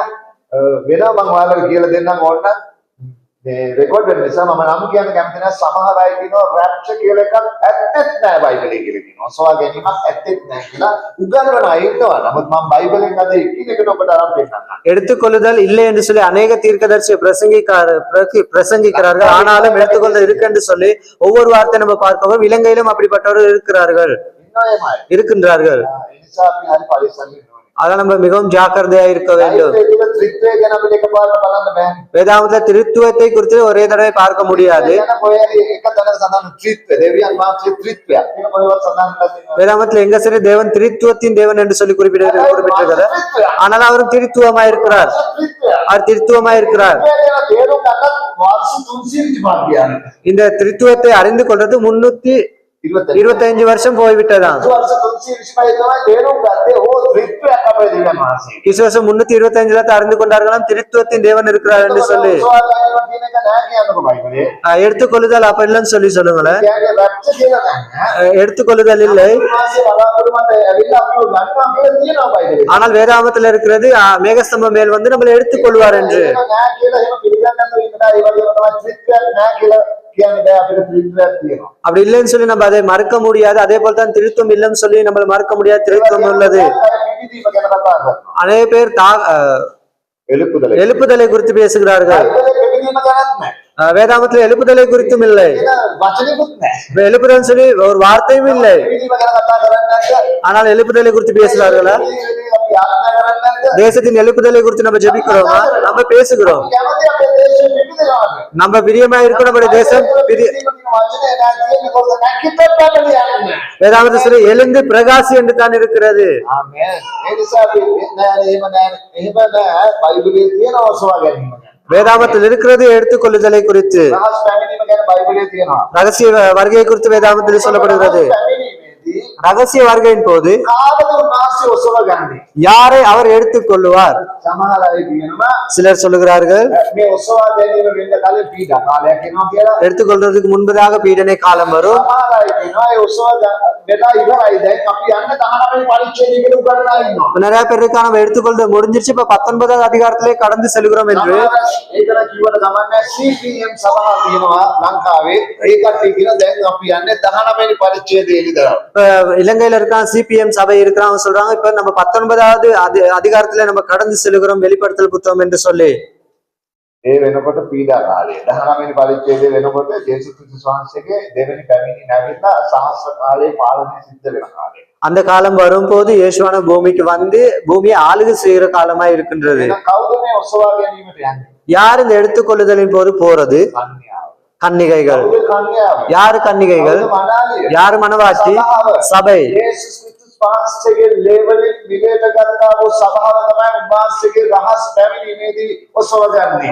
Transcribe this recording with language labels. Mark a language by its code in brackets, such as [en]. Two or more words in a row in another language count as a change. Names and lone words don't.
[si] වෙනවා මම ඔයාලට කියලා දෙන්නම් ඕන මේ රෙකෝඩ් වෙන නිසා මම නම් කියන්න කැමති නැහැ. සමහර අය කියනවා රැප්චර් කියලා එකක් ඇත්තෙත් නැහැ බයිබලයේ කියලා කියනවා. ඔසවා ගැනීමක් ඇත්තෙත් නැහැ කියලා උගන්වන අය ඉන්නවා. නමුත් මම බයිබලෙන් අද එකිනෙකට ඔබට අරන් දෙන්නම්. [ta] எடுத்துக்கொள்ளுதல் இல்லை என்று சொல்லி அநேக தீர்க்கதரிசி பிரசங்கிக்கிறார்கள். ஆனாலும் எடுத்துக்கொள்ளுதல் இருக்கு என்று சொல்லி ஒவ்வொரு வார்த்தை நம்ம பார்க்கவும் இலங்கையிலும் அப்படிப்பட்டவர்கள் இருக்கிறார்கள், இருக்கின்றார்கள். [si] ඒ නිසා අපි හරි පරිස්සම් වෙන්න ඕනේ. [ta] அதான் நம்ம மிகவும் ஜாக்கிரதையா இருக்க வேண்டும். [si] ත්‍රිත්වය ගැන අපිට එකපාරට බලන්න බෑ. [ta] வேதாமத்துல திருத்துவத்தை குறித்து ஒரே தடவை பார்க்க முடியாது. [si] එක තැනක සඳහන් ත්‍රිත්වය දෙවියන් වහන්සේ ත්‍රිත්වයක් කියන කොහෙවත් සඳහන් කරලා [ta] வேதாமத்துல எங்க சரி தேவன் திருத்துவத்தின் தேவன் என்று சொல்லி குறிப்பிட்டிருக்கிறார். ஆனால் அவரும் திருத்துவமா இருக்கிறார், அவர் திருத்துவமா இருக்கிறார். [si] තේරුම් ගන්න වර්ෂ 320 ගියා. [ta] இந்த திருத்துவத்தை அறிந்து கொள்றது 325 வருஷம் போய்விட்டதாம். [si] වර්ෂ 325 තමයි තේරුම් ගත්තේ ඕ ත්‍රිත්වයක් අපේ දෙවියන් වහන්සේ. [ta] கிறிஸ்துவ 325ல அறிந்து கொண்டார்களாம் திருத்துவத்தின் தேவன் இருக்கிறார் என்று சொல்லி. [si] කියන එක නෑ කියන්නකො බයිබලේ. [ta] எடுத்துக்கொள்ளுதல் அப்ப இல்லைன்னு சொல்லி சொல்லுங்களேன். [si] කියන්නේ රැප්චර් කියලා නෑ. [ta] எடுத்துக்கொள்ளுதல் இல்லை, [si] වහන්සේ බලාපොරොත්තු මත ඇවිල්ලා අපිව ගන්නවා කියලා තියෙනවා බයිබලේ. [ta] ஆனால் வேதாமத்துல இருக்கிறது மேகஸ்தம்பம் மேல் வந்து நம்மளை எடுத்துக்கொள்வார் என்று. [si] ඒක නෑ කියලා එහෙම පිළිගන්න නැතුව ඉන්න බෑ. ඒ වගේම තමයි ත්‍රිත්වයක් නෑ කියලා කියන්නේ බෑ. අපිට ත්‍රිත්වයක් තියෙනවා. [ta] அப்படி இல்லைன்னு சொல்லி நம்ம அதை மறுக்க முடியாது. அதே போல தான் திருத்துவம் இல்லைன்னு சொல்லி நம்மள மறுக்க முடியாது, திருத்துவம் உள்ளது. [si] පිළිදීම ගැන කතා කරනවා. [ta] அநேக பேர் எழுப்புதலை குறித்து பேசுகிறார்கள். [si] බයිබලේ පිළිදීම ගැනත් නෑ. [ta] வேதாமத்துல எழுப்புதலை குறித்தும் இல்லை, [si] ඒක වචනෙකුත් නෑ. [ta] எழுப்புதல் சொல்லி ஒரு வார்த்தையும் இல்லை. [si] පිළිදීම ගැන කතා කරන්නේ නැද්ද? [ta] ஆனால் எழுப்புதலை குறித்து பேசுகிறார்களா? [si] අපි ආරාධනා කරන්නේ නැද්ද? [ta] தேசத்தின் எழுப்புதலை குறித்து நம்ம ஜெபிக்கிறோமா? நம்ம பேசுகிறோம். [si] කැමති අපේ දේශය පිළිදෙනවා. [ta] நம்ம பிரியமா இருக்கும் நம்முடைய தேசம் [si] වචනේ නෑ කියන්නේ කොහොමද? නැකිටට යන්නේ. [ta] வேதாமத்துல சொல்லி எழுந்து பிரகாசி என்று தான் இருக்கிறது. [si] ආමේන්. ඒ නිසා අපි නෑ එහෙම නෑ බයිබලයේ තියෙන ඔසවා ගැනීම ගැන. [ta] வேதாமத்தில் இருக்கிறது எடுத்துக்கொள்ளுதலை குறித்து. [si] රහස් පැමිණීම ගැන බයිබලයේ තියෙනවා. [ta] ரகசிய வருகை குறித்து வேதாமத்தில் சொல்லப்படுகிறது. [si] පැමිණීමේදී [ta] ரகசிய வருகையின் போது [si] කාවද උන්වහන්සේ ඔසවා ගන්නේ? [ta] யாரை அவர் எடுத்துக்கொள்ளுவார்? [si] සමහර අය කියනවා [ta] சிலர் சொல்லுகிறார்கள் [si] මේ ඔසවා ගැනීම වෙන්න කලින් පීඩා කාලයක් එනවා කියලා. [ta] எடுத்துக்கொள்றதுக்கு முன்பதாக பீடனை காலம் வரும். [si] සමහර අය කියනවා ඒ ඔසවා වෙලා ඉවරයි දැන් අපි යන්න 19 පරිච්ඡේදයකට උගන්වලා ඉන්නවා. [ta] நிறைய பேருக்கு நம்ம எடுத்துக்கொள்றது முடிஞ்சிருச்சு, இப்ப 19வது அதிகாரத்திலே கடந்து செல்கிறோம் என்று. [si] ඒකලා කිව්වට ගමන්නේ CPM සභාව තියෙනවා ලංකාවේ. ඒ කට්ටිය කියන දැන් අපි යන්නේ 19 පරිච්ඡේදයේ ඉඳලා. [ta] இலங்கையில இருக்கான் சிபிஎம் சபை இருக்கிறான், அவங்க சொல்றாங்க இப்ப நம்ம 19வது அதிகாரத்துல நம்ம கடந்து செல்கிறோம் வெளிப்படுத்தல் புத்தகம் என்று சொல்லி. [si] ඒ වෙනකොට පීඩා කාලය 19 පරිච්ඡේදයේ වෙනකොට ජේසුස් ක්‍රිස්තුස් වහන්සේගේ දෙවෙනි පැමිණීම නැවිලා සහස්‍ර කාලේ පාලනය සිද්ධ වෙන කාලය. [ta] அந்த காலம் வரும்போது இயேசுவான பூமிக்கு வந்து பூமியை ஆளுகை செய்கிற காலமா இருக்கின்றது. [si] එහෙනම් කවුද මේ ඔසවා ගැනීමට යන්නේ? [ta] யார் இந்த எடுத்துக்கொள்ளுதலின் போது போறது? [si] කන්‍යාව. [ta] கன்னிகைகள். [si] කවුද කන්‍යාව? [ta] யாரு கன்னிகைகள்? [si] කවුද මනාලිය? [ta] யாரு மனவாட்டி? சபை. [si] ජේසුස් ක්‍රිස්තුස් වහන්සේගේ ලේවලින් විලේත ගන්නා වූ සභාව තමයි උන්වහන්සේගේ රහස් පැමිණීමේදී ඔසවා ගන්නේ.